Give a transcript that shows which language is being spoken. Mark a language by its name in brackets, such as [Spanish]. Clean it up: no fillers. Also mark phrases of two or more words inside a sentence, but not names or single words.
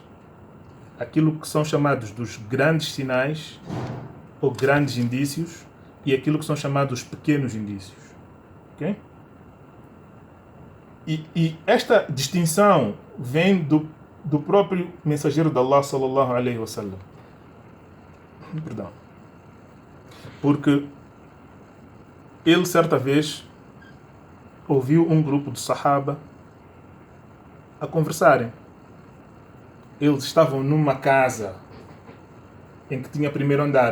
[Portuguese] Aquilo que são chamados dos grandes sinais ou grandes indícios e aquilo que são chamados pequenos indícios. Ok? E esta distinção vem do próprio mensageiro de Allah [Arabic] صلى الله عليه وسلم. [Portuguese] Perdão. Porque ele certa vez ouviu um grupo de Sahaba a conversarem. Eles estavam numa casa em que tinha primeiro andar.